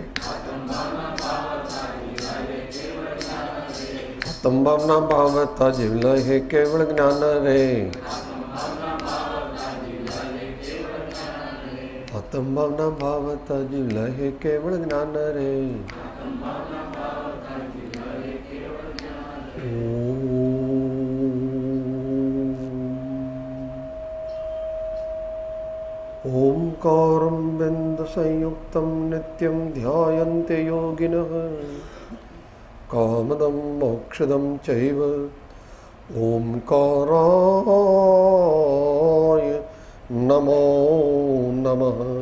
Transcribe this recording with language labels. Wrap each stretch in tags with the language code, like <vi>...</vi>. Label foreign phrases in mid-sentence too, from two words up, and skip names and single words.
<gu>આત્મ ભાવ ન ભાવતા જીવ લહે કેવળ જ્ઞાન રે. આત્મ ભાવ ન ભાવતા જીવ લહે કેવળ જ્ઞાન રે.</gu> <sa>ओंकारं बिंद संयुक्तं नित्यं ध्यायन्ते योगिनः कामदं मोक्षदं चैव ओंकाराय नमो नमः.</sa>